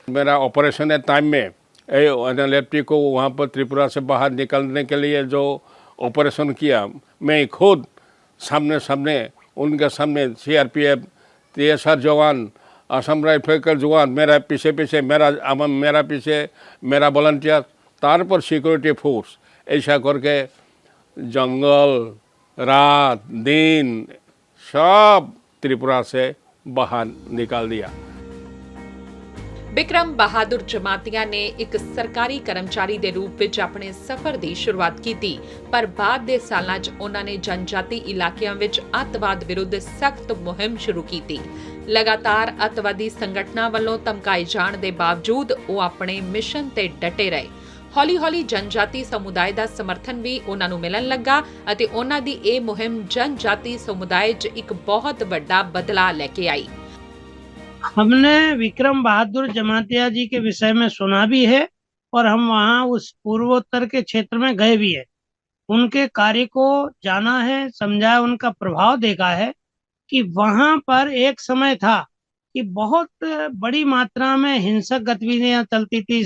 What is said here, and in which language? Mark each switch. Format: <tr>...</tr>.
<hi>मेरा operation time में NLFT को वहाँ पर त्रिपुरा से बाहर निकलने के लिए जो ऑपरेशन किया, मैं खुद सामने उनके सामने CRPF, TSR जवान, असम राइफल का जवान, मेरा पीछे मेरा वॉलंटियर, तार पर सिक्योरिटी फोर्स, ऐसा करके जंगल रात दिन सब त्रिपुरा से बाहर निकाल दिया।</hi> <pa>ਬਿਕਰਮ ਬਹਾਦਰ ਜਮਾਤੀਆ ਨੇ ਇੱਕ ਸਰਕਾਰੀ ਕਰਮਚਾਰੀ ਦੇ ਰੂਪ ਵਿੱਚ ਆਪਣੇ ਸਫ਼ਰ ਦੀ ਸ਼ੁਰੂਆਤ ਕੀਤੀ, ਪਰ ਬਾਅਦ ਦੇ ਸਾਲਾਂ 'ਚ ਉਹਨਾਂ ਨੇ ਜਨਜਾਤੀ ਇਲਾਕਿਆਂ ਵਿੱਚ ਅੱਤਵਾਦ ਵਿਰੁੱਧ ਸਖਤ ਮੁਹਿੰਮ ਸ਼ੁਰੂ ਕੀਤੀ। ਲਗਾਤਾਰ ਅੱਤਵਾਦੀ ਸੰਗਠਨਾਂ ਵੱਲੋਂ ਧਮਕਾਏ ਜਾਣ ਦੇ ਬਾਵਜੂਦ ਉਹ ਆਪਣੇ ਮਿਸ਼ਨ ਤੇ ਡਟੇ ਰਹੇ। ਹੌਲੀ-ਹੌਲੀ ਜਨਜਾਤੀ ਸਮੁਦਾਇ ਦਾ ਸਮਰਥਨ ਵੀ ਉਹਨਾਂ ਨੂੰ ਮਿਲਣ ਲੱਗਾ ਅਤੇ ਉਹਨਾਂ ਦੀ ਇਹ ਮੁਹਿੰਮ ਜਨਜਾਤੀ ਸਮੁਦਾਇ 'ਚ ਇੱਕ ਬਹੁਤ ਵੱਡਾ ਬਦਲਾਅ ਲੈ ਕੇ ਆਈ।</pa> <hi>हमने विक्रम बहादुर जमातिया जी के विषय में सुना भी है और हम वहाँ उस पूर्वोत्तर के क्षेत्र में गए भी है। उनके कार्य को जाना है, समझा है, उनका प्रभाव देखा है कि वहाँ पर एक समय था कि बहुत बड़ी मात्रा में हिंसक गतिविधियां चलती थी।</hi>